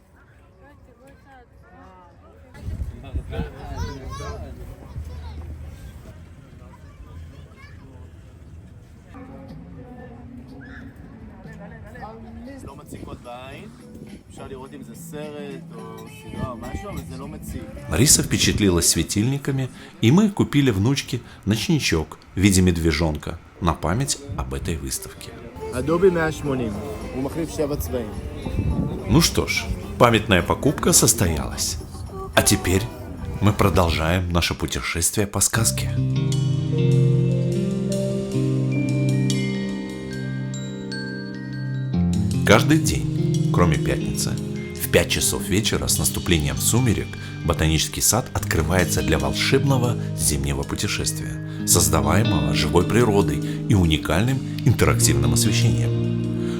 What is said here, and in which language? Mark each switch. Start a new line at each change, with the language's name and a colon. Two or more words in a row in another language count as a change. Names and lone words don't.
Hebrew: לא מציקות בעין, אפשר לראות אם זה סרט או סדרה או משהו, אבל זה לא מציק.
Russian: Лариса впечатлилась светильниками, и мы купили внучке ночничок в виде медвежонка на память об этой выставке.
Hebrew: אדובי 180, הוא מחליף 7 צבעים.
Russian: Ну что ж, памятная покупка состоялась. А теперь мы продолжаем наше путешествие по сказке. Каждый день, кроме пятницы, в 5 часов вечера с наступлением сумерек ботанический сад открывается для волшебного зимнего путешествия, создаваемого живой природой и уникальным интерактивным освещением.